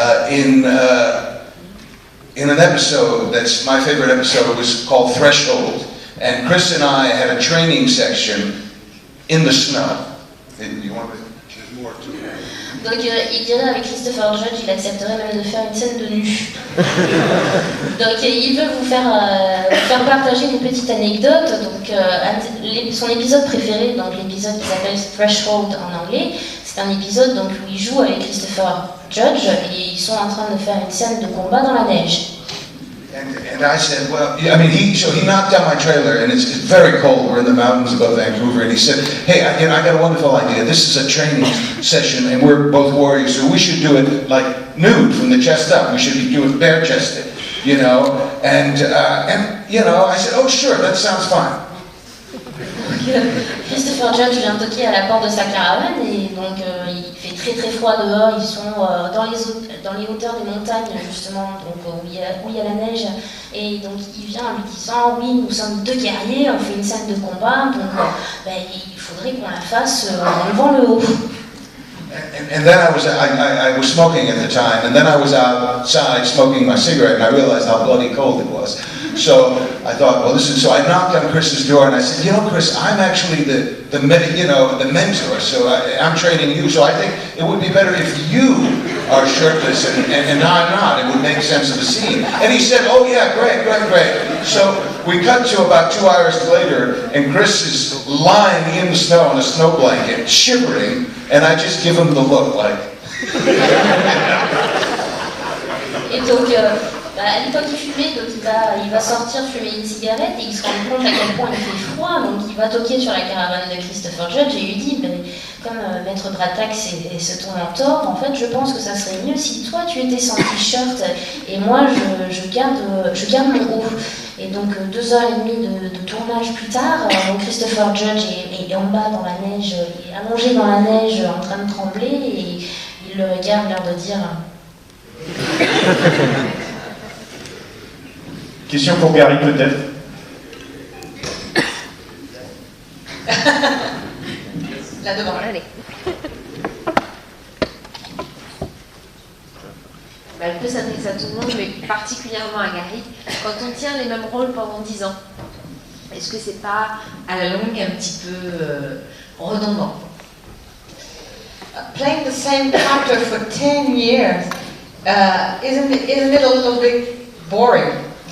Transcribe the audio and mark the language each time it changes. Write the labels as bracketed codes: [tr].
[en] In an episode that's my favorite episode, was called Threshold, and Chris and I had a training section in the snow. You want to? There's more to it. [fr] Donc il dirait avec Christopher Judge, il accepterait même de faire une scène de nu. Donc il veut vous faire partager une petite anecdote. Donc son épisode préféré, donc l'épisode qui s'appelle Threshold en anglais, c'est un épisode donc où il joue avec Christopher Judge et ils sont en train de faire une scène de combat dans la neige. [en] And I said, well, I mean, he knocked down my trailer, and it's very cold. We're in the mountains above Vancouver, and he said, hey, I got a wonderful idea. This is a training session, and we're both warriors, so we should do it like nude from the chest up. We should do it bare-chested, you know. And you know, I said, oh, sure, that sounds fine. [fr] Christopher Judge vient toquer à la porte de sa caravane et donc il fait très très froid dehors, ils sont dans les hauteurs des montagnes justement, donc où il y a la neige, et donc il vient en lui disant oui, nous sommes deux guerriers, on fait une scène de combat, donc il faudrait qu'on la fasse en levant le haut. [en] And then I was smoking at the time, and then I was outside smoking my cigarette, and I realized how bloody cold it was. So I thought, well, so I knocked on Chris's door, and I said, you know, Chris, I'm actually the mentor, so I'm training you, so I think it would be better if you are shirtless, and I'm not. It would make sense of the scene. And he said, oh yeah, great. So we cut to about 2 hours later, and Chris is lying in the snow in a snow blanket, shivering, and I just give him the look like. [fr] Et donc, à l'époque il fumait, donc il va sortir fumer une cigarette et il se rend compte à quel point il fait froid, donc il va toquer sur la caravane de Christopher Judge et lui dit, comme Maître Bratax c'est ton mentor, en fait je pense que ça serait mieux si toi tu étais sans t-shirt et moi je garde mon haut. Et donc 2h30 de tournage plus tard, donc Christopher Judge est en bas dans la neige, il est allongé dans la neige en train de trembler et il le regarde l'air de dire... Question pour Gary peut-être. Là devant. Allez. Elle peut s'adresser à tout le monde, mais particulièrement à Gary. Quand on tient les mêmes rôles pendant 10 ans, est-ce que c'est pas à la longue un petit peu redondant? [en] Playing the same character for 10 years, isn't it a little bit boring?